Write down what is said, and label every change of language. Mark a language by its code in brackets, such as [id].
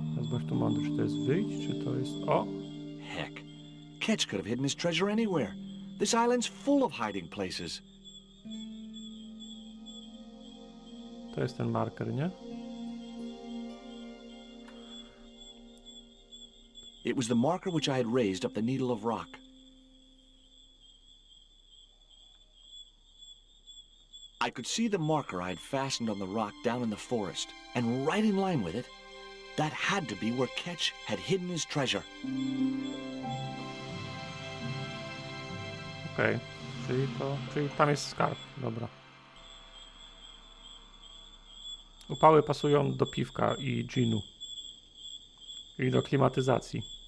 [pl] Bądź tu mądry, czy to jest wyjść, czy to jest... O! [en] Heck, Ketch could have hidden his treasure anywhere. This island's full of hiding places. [pl] To jest ten marker, nie? [en] It was the marker which I had raised up the needle of rock. I could see the marker I had fastened on the rock down in the forest, and right in line with it, that had to be where Ketch had hidden his treasure. [pl] Okej, czyli tam jest skarb, dobra. Upały pasują do piwka i ginu. I do klimatyzacji.